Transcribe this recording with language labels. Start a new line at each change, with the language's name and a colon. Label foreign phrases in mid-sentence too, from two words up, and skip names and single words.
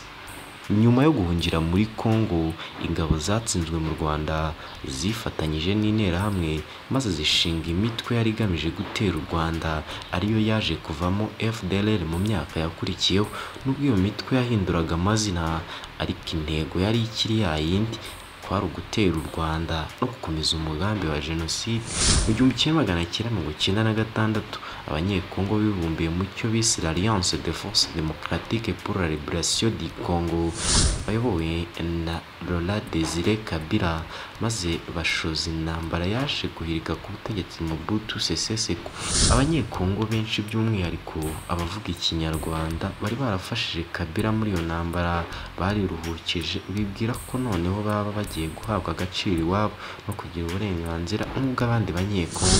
Kinyarwanda: Nyuma yo guhungira muri Kongo, ingabo zatsinzwe mu Rwanda zifatanyije n'interahamwe maze zishinga imitwe yari igamije gutera u Rwanda, ariyo yaje kuvamo FDLR mu myaka yakurikiyeho. Nubwo iyo mitwe yahinduraga amazina, ariko intego yari ikiri yayindi, kwari ugutera u Rwanda no gukomeza umugambi wa jenoside. Mu 1996 abanyekongo bibumbiye mu cyo bise l'Alliance des Forces Démocratiques pour la Libération du Congo, bayobowe na Laurent Désiré Kabila, maze bashoza intambara yaje guhirika ku butegetsi Mobutu Sese Seko. Abanyekongo benshi by'umwihariko abavuga ikinyarwanda bari barafashije Kabila muri iyo ntambara, bariruhukije, bibwira ko noneho baba bagiye guhabwa agaciro iwabo no kugira uburenganzira nk'ubw'abandi banyekongo.